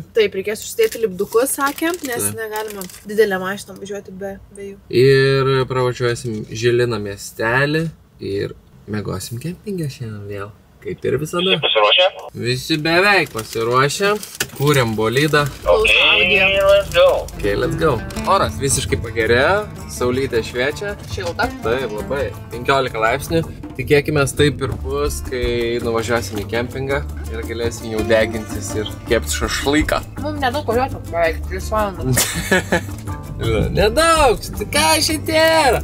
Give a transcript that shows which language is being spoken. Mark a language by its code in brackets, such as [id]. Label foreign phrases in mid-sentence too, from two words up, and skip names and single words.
[lt] Taip, reikės užsidėti lipdukus, sakė, nes negalima didelę mašiną važiuoti be jų. Ir pravažiuosim Žiliną miestelį ir miegosim kempingą šiandien vėl. Kaip ir visada. Visi pasiruošę? Visi beveik pasiruošę. Kūrėm bolidą. [en] Let's go. Okay, let's go. [lt] Oras visiškai pagerėjo, saulytė šviečia. Šilta. Taip, labai. 15 laipsnių. Tikėkime, taip ir bus, kai nuvažiuosim į kempingą ir galėsim jau degintis ir kepti šašlyką. Mums nedaug važiuoti, beveik 3 valandas. Nedaug, ką šitie yra?